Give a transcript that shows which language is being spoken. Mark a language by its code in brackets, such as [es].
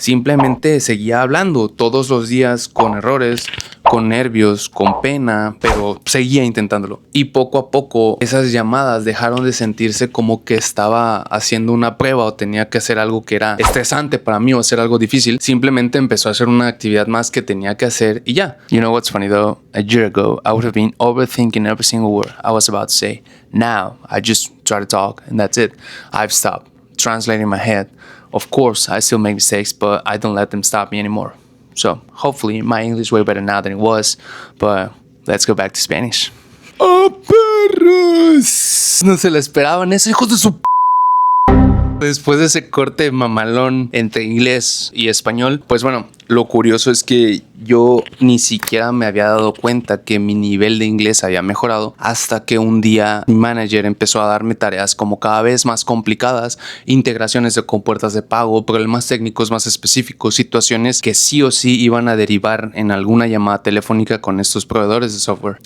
[es] Simplemente seguía hablando todos los días con errores, con nervios, con pena, pero seguía intentándolo. Y poco a poco esas llamadas dejaron de sentirse como que estaba haciendo una prueba o tenía que hacer algo que era estresante para mí o hacer algo difícil. Simplemente empezó a ser una actividad más que tenía que hacer y ya. [en] You know what's funny though? A year ago, I would have been overthinking every single word I was about to say. Now, I just try to talk and that's it. I've stopped translating in my head. Of course, I still make mistakes, but I don't let them stop me anymore. So, hopefully, my English is way better now than it was, but let's go back to Spanish. [es] ¡Oh, perros! No se lo esperaban eso, hijos de su... Después de ese corte mamalón entre inglés y español, pues bueno, lo curioso es que yo ni siquiera me había dado cuenta que mi nivel de inglés había mejorado hasta que un día mi manager empezó a darme tareas como cada vez más complicadas, integraciones de compuertas de pago, problemas técnicos más específicos, situaciones que sí o sí iban a derivar en alguna llamada telefónica con estos proveedores de software.